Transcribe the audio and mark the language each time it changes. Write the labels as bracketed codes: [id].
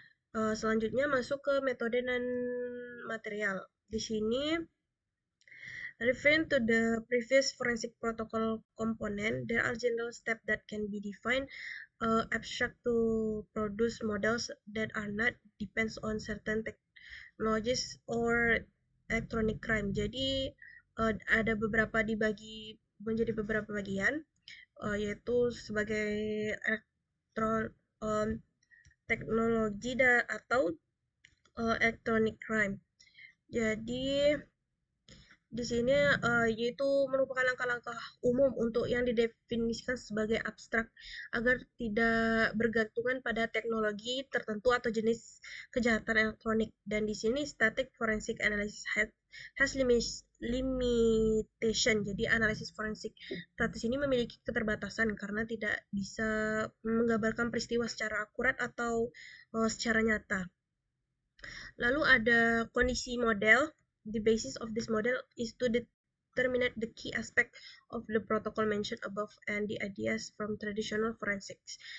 [id] Selanjutnya masuk ke metode dan material. Di sini, [en] referring to the previous forensic protocol component, there are general steps that can be defined abstract to produce models that are not depends on certain technologies or electronic crime. [id] Jadi ada beberapa dibagi menjadi beberapa bagian, yaitu sebagai elektron um, teknologi atau electronic crime. Jadi di sini yaitu merupakan langkah-langkah umum untuk yang didefinisikan sebagai abstrak agar tidak bergantungan pada teknologi tertentu atau jenis kejahatan elektronik. Dan di sini [en] static forensic analysis has limitation. [id] Jadi analisis forensik statis ini memiliki keterbatasan karena tidak bisa menggambarkan peristiwa secara akurat atau secara nyata. Lalu ada kondisi model. [en] The basis of this model is to determine the key aspect of the protocol mentioned above and the ideas from traditional forensics.